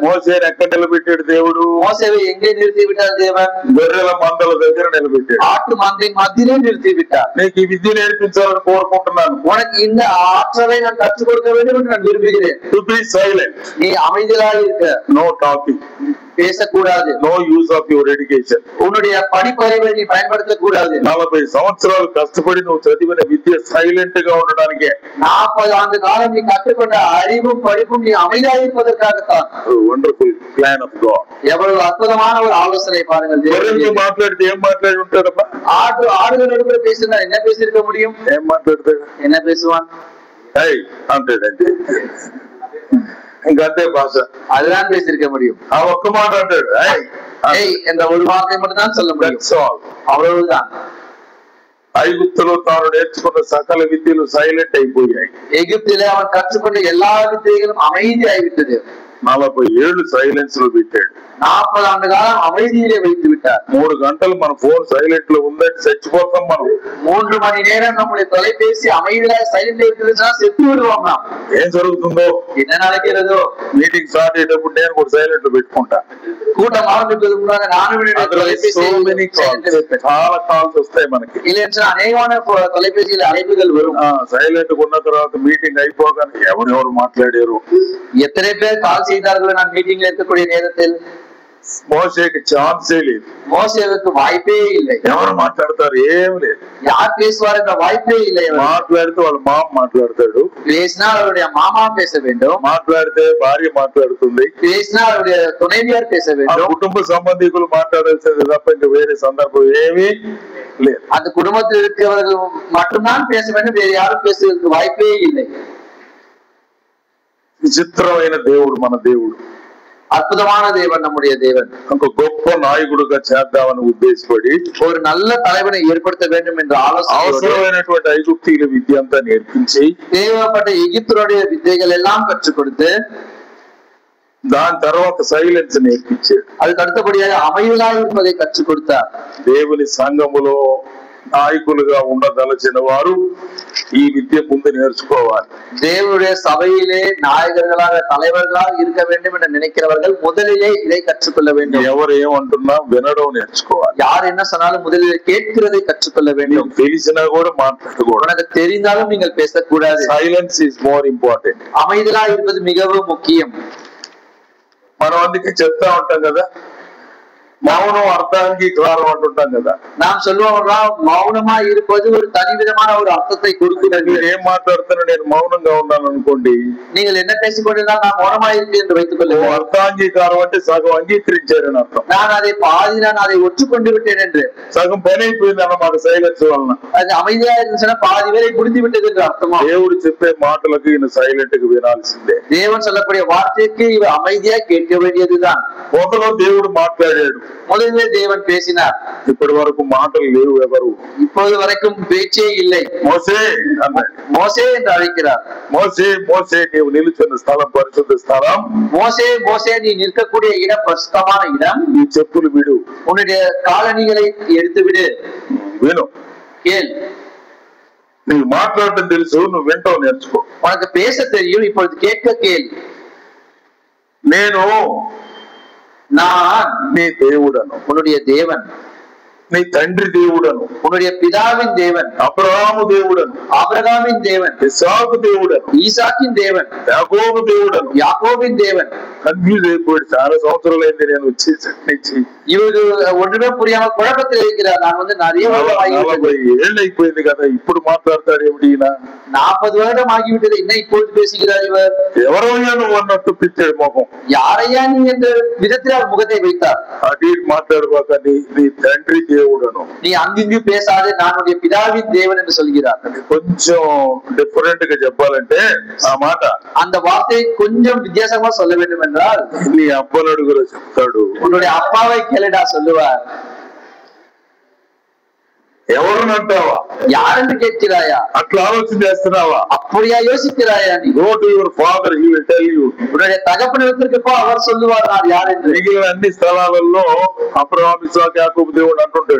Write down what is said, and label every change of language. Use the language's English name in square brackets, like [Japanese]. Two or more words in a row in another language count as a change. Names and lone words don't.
[Telugu] మోసేని ఎక్కడ నిలబెట్టాడు దేవుడు? [Tamil] மோசேவை எங்கே நிறுத்தி விட்டார் தேவன்? [Telugu] గొర్రెల మందల దగ్గర నిలబెట్టాడు. [Tamil] ஆட்டு மந்தையின் மத்தியிலே நிறுத்தி விட்டார். [Telugu] నీకు ఈ విద్య నేర్పించాలని కోరుకుంటున్నాను. [Tamil] உனக்கு இந்த ஆற்றலை நான் கற்றுக் கொடுக்க வேண்டும் என்று நான் விரும்புகிறேன். [English] to be silent. [Tamil] நீ அமைதியாக இருக்க. [English] no talking. [Tamil] பேசக்கூடாது. [English] no use of your education. [Tamil] உன்னுடைய படிப்பறிவை நீ பயன்படுத்தக் கூடாது. [Telugu] 40 సంవత్సరాలు కష్టపడి నువ్వు చదివిన విద్య సైలెంట్ గా ఉండడానికే. [Tamil] 40 ஆண்டு காலம் நீ கற்றுக்கொண்ட அறிவும் படிப்பும் நீ அமைதியாக இருப்பதற்காகத்தான். [English] wonderful plan of God. [Tamil] எவ்வளவு అద్భుతமான ஒரு ஆலோசனை பாருங்கள். [Telugu] ఎవరితో మాట్లాడితే ఏం మాట్లాడి ఉంటాడమ్మా? [Tamil] ஆடுகளோடு கூட பேசினா என்ன பேசியிருக்க முடியும்? [Telugu] ఏం మాట్లాడతాడు? [Tamil] என்ன பேசுவான்? [Telugu] ஏய் అంటాడంటే ఇంకంతే భాష. [Tamil] அதுதான் பேசியிருக்க முடியும். [Telugu] ఆ ఒక్క మాట అంటాడు. [Tamil] ஏய் என்ற ஒரு வார்த்தை மட்டும் தான் சொல்ல முடியும். அவ்வளவுதான். [Telugu] ఐగుప్తులో తాను నేర్చుకున్న సకల విద్యలు సైలెంట్ అయిపోయాయి. [Tamil] எகிப்திலே அவன் கற்றுக்கொண்ட எல்லா வித்தைகளும் அமைதியாகிவிட்டது. [Telugu] 40 ఏళ్ళు సైలెన్స్ లో పెట్టాడు. [Tamil] 40 ஆண்டு காலம் அமைதியிலே வைத்து விட்டார். [Telugu] 3 గంటలు మన ఫోన్ సైలెంట్ లో ఉందంటే చచ్చిపోతాం మనం. [Tamil] 3 மணி நேரம் நம்முடைய தொலைபேசி அமைதியாக சைலெண்ட் இருக்குதுன்னா செத்து விடுவோம் நாம். [Telugu] ఏం జరుగుతుందో, [Tamil] என்ன நடக்கிறதோ, [Telugu] మీటింగ్ స్టార్ట్ అయ్యేటప్పుడు నేను కూడా సైలెంట్ లో పెట్టుకుంటా. [Tamil] கூட்டம் ஆரம்பிப்பதற்கு முன்னாக நானும் [Telugu] చాలా కాల్స్ వస్తాయి మనకి. [Tamil] இல்லைன்னா அநேகமான தொலைபேசியில் அழைப்புகள் வரும். [Telugu] సైలెంట్ ఉన్న తర్వాత మీటింగ్ అయిపోగానే ఎవరెవరు మాట్లాడారు, [Tamil] எத்தனை பேர் கால் செய்தார்களோ நான் மீட்டிங்ல இருக்கக்கூடிய நேரத்தில். [Telugu] మోసేకి ఛాన్సే లేదు. [Tamil] மோசேவுக்கு வாய்ப்பே இல்லை. [Telugu] ఎవరు మాట్లాడతారు? ఏం లేదు. [Tamil] யார் பேசுவார் என்ற வாய்ப்பே இல்லை. [Telugu] మాట్లాడితే వాళ్ళ మామ మాట్లాడతాడు. [Tamil] பேசினா அவருடைய மாமா பேச வேண்டும். [Telugu] మాట్లాడితే భార్య మాట్లాడుతుంది. [Tamil] பேசினா அவருடைய துணைவியார் பேச வேண்டும். [Telugu] కుటుంబ సంబంధికులు మాట్లాడాల్సింది తప్ప ఇంకా వేరే సందర్భం ఏమీ లేదు. [Tamil] அந்த குடும்பத்தில் இருக்கிறவர்கள் மட்டும்தான் பேச வேண்டும், வேறு யாரும் பேசுவதற்கு வாய்ப்பே இல்லை. [Telugu] విచిత్రమైన దేవుడు మన దేవుడు. [Tamil] అద్భుతమైన దేవన్ நம்முடைய தேவன். [Telugu] ఒక గొప్ప నాయకుడిగా చేద్దామని ఉద్దేశపడి [Tamil] ஒரு நல்ல தலைவனை ஏற்படுத்த வேண்டும் என்ற ஆலோசனை, [Telugu] అవసరమైనటువంటి ఐగుప్తీయుల విద్య అంతా నేర్పించి [Tamil] தேவைப்பட்ட எகிப்தியருடைய வித்தைகள் எல்லாம் கற்றுக் கொடுத்து [Telugu] దాని తర్వాత సైలెన్స్ నేర్పించాడు. [Tamil] அதுக்கு அடுத்தபடியாக அமைதியாக இருப்பதை கற்றுக் கொடுத்தார். [Telugu] దేవుని సంఘములో నాయకులుగా ఉండదలచిన వారు ఈ విద్య ముందు నేర్చుకోవాలి. [Tamil] தேவனுடைய சபையிலே நாயகர்களாக தலைவர்களாக இருக்க வேண்டும் என்று நினைக்கிறவர்கள் முதலிலே இதை கற்றுக்கொள்ள வேண்டும். [Telugu] ఎవరు ఏమంటున్నా వినడం నేర్చుకోవాలి. [Tamil] யார் என்ன சொன்னாலும் முதலில் கேட்கிறதை கற்றுக்கொள்ள வேண்டும். [Telugu] తెలిసినా కూడా మాట్లాడకూడదు. [Tamil] உனக்கு தெரிந்தாலும் நீங்கள் பேசக்கூடாது. [English] silence is more important. [Tamil] அமைதியாக இருப்பது மிகவும் முக்கியம். [Telugu] మనం అందుకే చెప్తా ఉంటాం కదా, మౌనం అర్థాంగీకారం అంటుంటాం కదా. [Tamil] நாம் சொல்லுவோம் மௌனமா இருப்பது ஒரு தனிவிதமான ஒரு அர்த்தத்தை கொடுக்கிறது. [Telugu] మీరు ఏం మాట్లాడుతున్నా నేను మౌనంగా ఉన్నాను అనుకోండి, [Tamil] நீங்கள் என்ன பேசிக்கொண்டிருந்தால் நான் மௌனமா இருப்பேன் என்று வைத்துக் கொள்ளுங்கள். [Telugu] అర్థాంగీకారం అంటే సగం అంగీకరించారని అర్థం. [Tamil] நான் அதை ஒற்றுக்கொண்டு விட்டேன் என்று, [Telugu] సగం పని అయిపోయింది అన్నమాట సైలెన్స్ వలన. [Tamil] அது அமைதியா இருந்துச்சுன்னா பாதி வேலை முடிந்து விட்டது என்று அர்த்தமா? [Telugu] దేవుడు చెప్పే మాటలకు ఈయన సైలెంట్ గా వినాల్సిందే. [Tamil] தேவன் சொல்லக்கூடிய வார்த்தைக்கு இவர் அமைதியா கேட்க வேண்டியதுதான். [Telugu] మొదలు దేవుడు మాట్లాడాడు, [Tamil] முதலிலே தேவன் பேசினார். [Telugu] ఇప్పటి వరకు మాటలు లేవు, ఎవరు [Tamil] இப்போது வரைக்கும் பேச்சே இல்லை. [Telugu] మోసే అన్నాడు. [Tamil] మోసే என்று அழைக்கிறார். [Telugu] మోసే మోసే నీవు నిలుచున్న స్థలం పరిశుద్ధ స్థలం. [Tamil] மோசே மோசே நீ நிற்கக்கூடிய இடம் பரிசுத்தமான இடம். [Telugu] నీ చెప్పులు విడు, [Tamil] உன்னுடைய காலணிகளை எடுத்து விடு. [Telugu] విను. [Tamil] கேள். [Telugu] నీకు మాట్లాడటం తెలుసు, నువ్వు వింటావు, నేర్చుకో. [Tamil] உனக்கு பேச தெரியும், இப்பொழுது கேட்க கேள். [Telugu] నేను [Tamil] நான் [Telugu] నీ దేవుడను, [Tamil] உன்னுடைய தேவன். [Telugu] నీ తండ్రి దేవుడను, [Tamil] உன்னுடைய பிதாவின் தேவன். [Telugu] అబ్రహాము దేవుడను, [Tamil] ஆபிரகாமின் தேவன். [Telugu] ఇస్సాకు దేవుడను, [Tamil] ஈசாக்கின் தேவன். [Telugu] యాకోబు దేవుడను. [Tamil] யாக்கோபின் தேவன். [Telugu] కన్ఫ్యూజ్ అయిపోయాడు. చాలా సంవత్సరాలైంది నేను వచ్చేసరి నుంచి. [Tamil] இவரு ஒன்றுமே புரியாம குழப்பத்தில் இருக்கிறார். நான் நிறைய வருடம் ஆகிவிட்டது. [Telugu] 40 ఏళ్ళు అయిపోయింది కదా, ఇప్పుడు మాట్లాడతాడు ఏమిటి? [Tamil] 40 வருடம் ஆகிவிட்டது, இன்னும் இப்பொழுது பேசுகிறார் இவர். [Telugu] ఎవరయ్యా నువ్వు అన్నట్టు పిచ్చాడు ముఖం. [Tamil] யாரையா நீ என்ற விதத்தில் அவர் முகத்தை வைத்தார். [Telugu] అటు మాట్లాడబాక, నీ తండ్రి దేవుడను, [Tamil] நீ அங்கிங்கு பேசாதே, நான் பிதாவின் தேவன் என்று சொல்கிறார். [Telugu] కొంచెం డిఫరెంట్ గా చెప్పాలంటే ఆ మాట, [Tamil] அந்த வார்த்தையை கொஞ்சம் வித்தியாசமா சொல்ல வேண்டும் என்றால், [Telugu] నీ అబ్బలడుగులో చెప్తాడు, [Tamil] உன்னுடைய అప్పాவை கேளுடா சொல்லுவார். [Telugu] ఎవరునంటావా, [Tamil] யாரென்று கேட்கிறாயா, [Telugu] అట్లా ఆలోచన చేస్తున్నావా, [Tamil] அப்படியா யோசிக்கிறாயா? நீ [English] go to your father, he will tell you. [Tamil] உன்னுடைய தகப்பனிடத்திற்கு போ, அவர் சொல்லுவார் நான் யார் என்று. [Telugu] మిగిలిన అన్ని స్థలాలలో అబ్రహాము ఇస్సాకు యాకోబు దేవుడు అంటుంటాడు.